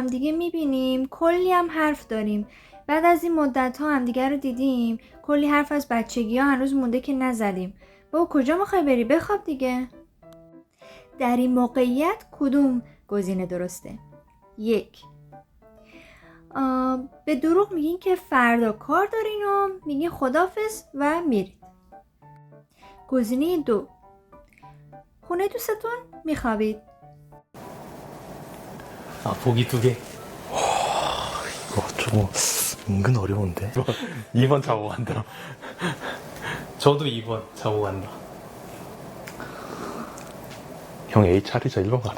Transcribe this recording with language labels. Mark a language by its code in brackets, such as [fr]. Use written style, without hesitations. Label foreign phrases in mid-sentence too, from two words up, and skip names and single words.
[fa] دیگه میبینیم کلی هم حرف داریم بعد از این مدت ها هم دیگه رو دیدیم کلی حرف از بچگی ها هنوز مونده که نزدیم بابا کجا میخوای بری بخواب دیگه در این موقعیت کدوم گزینه درسته 1 به دروغ میگین که فردا کار دارین و میگین خدافظ و میرید گزینه 2 خونه دوستتون میخوابید [ko] 아, 보기 2개. 이거 좀 은근 어려운데. 2번 자고 간다. 저도 2번 자고 간다. 형 A 차리자. 1번 가자.